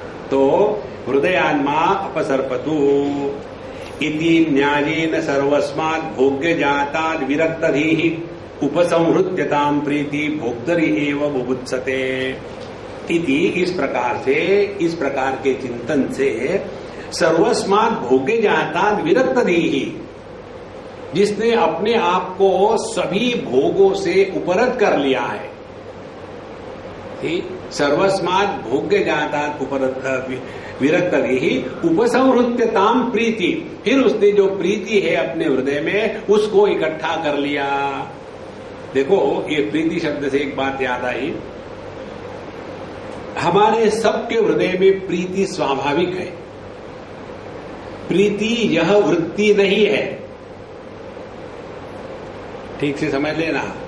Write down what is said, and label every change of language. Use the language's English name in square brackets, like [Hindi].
[Sanskrit] तो हृदयान्मा अपसर्पतु इति न्यायेन सर्वस्मात् भोग्य जाताद् विरक्तधीः उपसंहृत्यतां प्रीति भोक्तरि एव बुभुत्सते इति। [Hindi] इस प्रकार के चिंतन से [Sanskrit] सर्वस्मात् भोग्य जाताद् विरक्तधीः, [Hindi] जिसने अपने आप को सभी भोगों से उपरत कर लिया है। [Sanskrit] सर्वस्मात् भोग्य जातात् विरक्तभिः उपसंहृत्यताम प्रीति। [Hindi] फिर उसने जो प्रीति है अपने हृदय में उसको इकट्ठा कर लिया। देखो, ये प्रीति शब्द से एक बात याद आई, हमारे सबके हृदय में प्रीति स्वाभाविक है। प्रीति यह वृत्ति नहीं है, ठीक से समझ लेना।